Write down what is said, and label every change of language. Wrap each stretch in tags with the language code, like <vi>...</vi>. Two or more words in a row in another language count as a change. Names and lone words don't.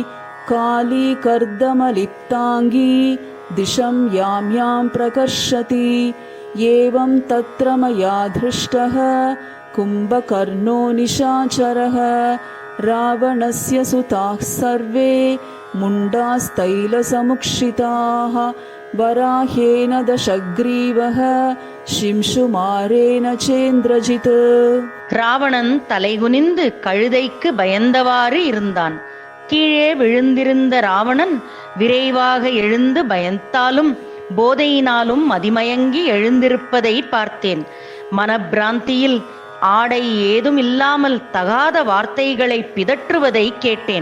<sa>कालीकर्दमलिप्ताङ्गी दिशं यां यां प्रकर्षति एवं तत्र मया दृष्टः कुम्भकर्णो निशाचरः रावणस्य सुताः सर्वे मुण्डास्तैलसमुक्षिताः वराहेन दशग्रीवः शिंशुमारेण चेन्द्रजित्.</sa> <ta>ராவணன் தலைகுனிந்து கழுதைக்கு பயந்தவாறு இருந்தான். கீழே விழுந்திருந்த ராவணன் விரைவாக எழுந்து பயந்தாலும் போதையினாலும் மதிமயங்கி எழுந்திருப்பதை பார்த்தேன். மனப்பிராந்தியில் ஆடை ஏதும் இல்லாமல் தகாத வார்த்தைகளை பிதற்றுவதை கேட்டேன்.</ta>